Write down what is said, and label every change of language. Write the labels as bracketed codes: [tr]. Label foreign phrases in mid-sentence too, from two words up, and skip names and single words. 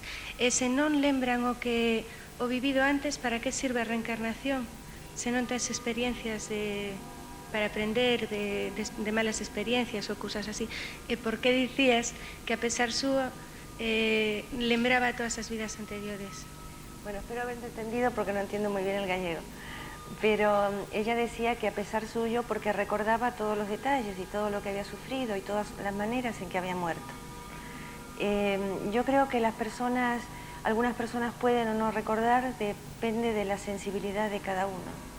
[gl] E se non lembran o vivido antes, para que sirve a reencarnación? Se non tes experiencias para aprender de malas experiencias ou cousas así. E por que dicías que a pesar súa lembraba todas as vidas anteriores? [es] Bueno, espero haberte entendido porque no entiendo muy bien el gallego. Pero ella decía que a pesar suyo, porque recordaba todos los detalles y todo lo que había sufrido y todas las maneras en que había muerto. Yo creo que algunas personas pueden o no recordar, depende de la sensibilidad de cada uno.